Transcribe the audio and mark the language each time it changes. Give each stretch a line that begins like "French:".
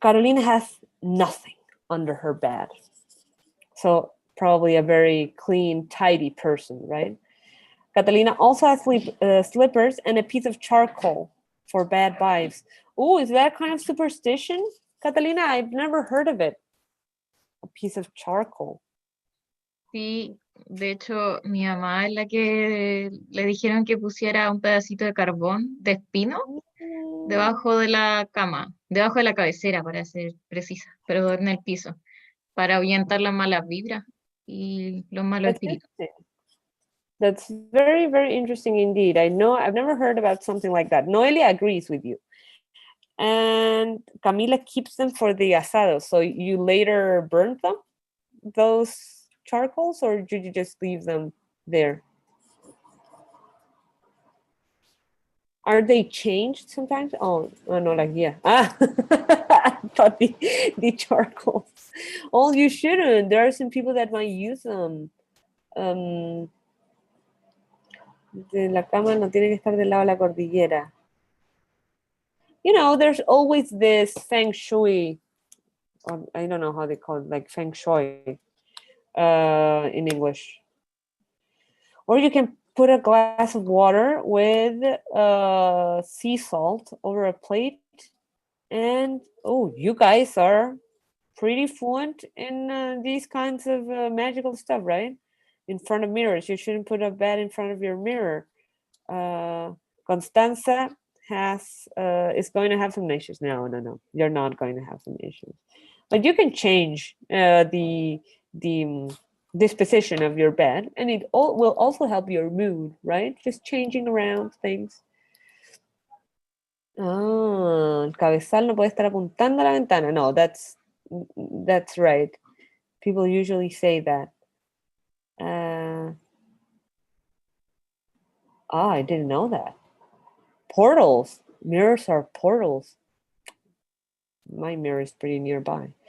English: Carolina has nothing under her bed. So probably a very clean, tidy person, right? Catalina also has slippers and a piece of charcoal for bad vibes. Oh, is that kind of superstition? Catalina, I've never heard of it. A piece of charcoal.
Spanish: Sí, de hecho, mi mamá es la que le dijeron que pusiera un pedacito de carbón de espino debajo de la cama, debajo de la cabecera, para ser precisa, pero en el piso, para ahuyentar las malas vibras y los malos espíritus.
English: That's very, very interesting indeed. I've never heard about something like that. Noelia agrees with you. And Camila keeps them for the asado. So you later burn them, those charcoals, or did you just leave them there? Are they changed sometimes? Oh no, like, yeah. I thought the charcoals. Oh, you shouldn't. There are some people that might use them.
Spanish: De la cama no tiene que estar del lado de la cordillera.
English: You know, there's always this feng shui, I don't know how they call it, like feng shui in English. Or you can put a glass of water with sea salt over a plate. And oh, you guys are pretty fluent in these kinds of magical stuff, right? In front of mirrors. You shouldn't put a bed in front of your mirror. Constanza is going to have some issues. No. You're not going to have some issues. But you can change the disposition of your bed, and it will also help your mood, right? Just changing around things.
Spanish: El cabezal no puede estar apuntando a la ventana.
English: No, that's right. People usually say that. I didn't know that. Portals. Mirrors are portals. My mirror is pretty nearby.